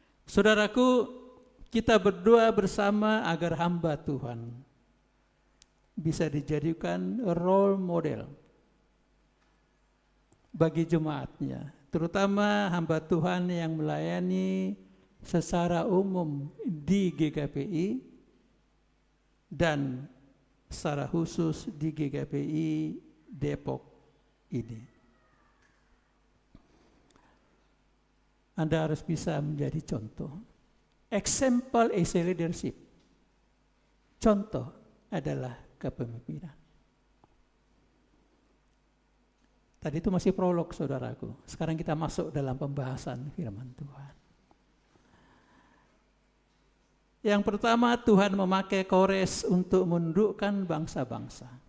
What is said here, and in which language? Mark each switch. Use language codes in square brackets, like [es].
[id] Saudaraku, kita berdoa bersama agar hamba Tuhan bisa dijadikan role model bagi jemaatnya, terutama hamba Tuhan yang melayani secara umum di GKPI dan secara khusus di GKPI Depok ini. Anda harus bisa menjadi contoh. [en] Example is a leadership. [id] Contoh adalah kepemimpinan. Tadi itu masih prolog saudaraku. Sekarang kita masuk dalam pembahasan firman Tuhan. Yang pertama, Tuhan memakai Kores untuk menundukkan bangsa-bangsa.